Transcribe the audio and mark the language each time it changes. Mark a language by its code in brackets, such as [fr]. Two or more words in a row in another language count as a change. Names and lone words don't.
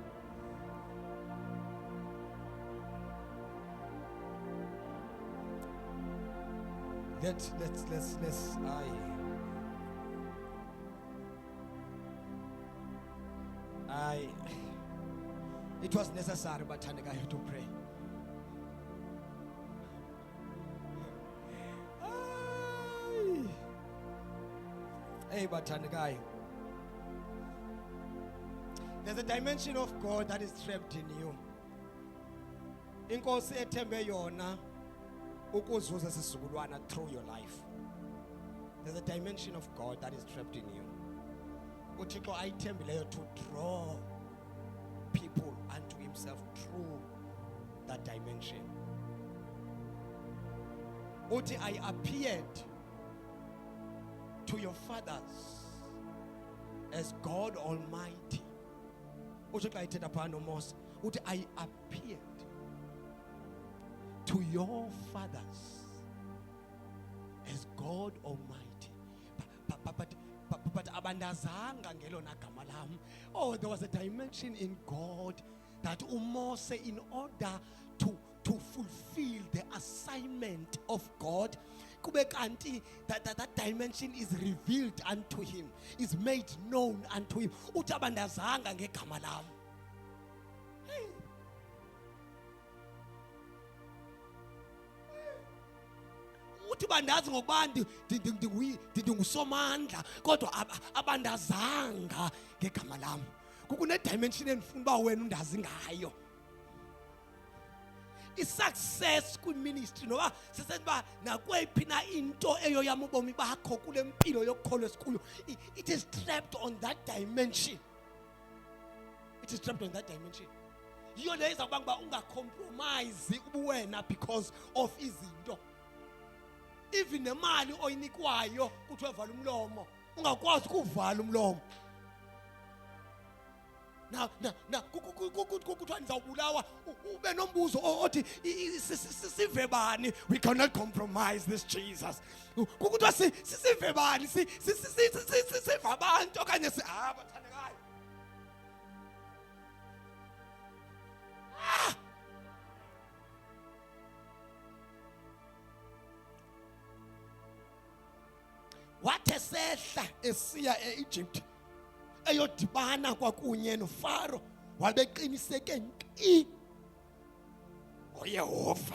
[en] Let's it was necessary, but I had to pray. Hey, but guy, there's a dimension of God that is trapped in you. [xh] Inkosi ethembe yona ukuzuza sisizukulwana [en] through your life. There's a dimension of God that is trapped in you. [xh] uThixo ayithembileyo [en] to draw people unto himself through that dimension. Uthi I appeared to your fathers as God Almighty. [xh] uThixo ayithetha phana noMose uthi [en] I appeared to your fathers as God Almighty. [xh] But abandazanga ngelona gama lam. [en] Oh, there was a dimension in God that uMose, in order to fulfill the assignment of God, [xh] kube kanti [en] that dimension is revealed unto him, is made known unto him. [xh] Uthi abandazanga ngegama lam. Uthi bandazi ngokubandi ndingusomandla kodwa abandazanga ngegama lam. Kukune dimension endifuna uba wena undazi ngayo. I-success kwi-ministry noba seseniba nakweyiphi na into eyoyama ubomi bakho kule mpilo yokukholwa esikuyo, [en] it is trapped on that dimension. It is trapped on that dimension. [xh] Yiyo leyo izawubanga uba ungacompromise ubuwena [en] because of [xh] izinto. Even nemali oyinikwayo kuthiwe vala umlomo, ungakwazi ukuvala umlomo. Na kuthiwa nizawubulawa ube nombuzo othi sive bani. [en] We cannot compromise this Jesus. [xh] Kuthiwa sive bani, sive abantu okanye bathandekayo. Wathi esehla esiya eEgypt eyodibana kwakunye noFaro, wabeqiniseke nki ngoYehova.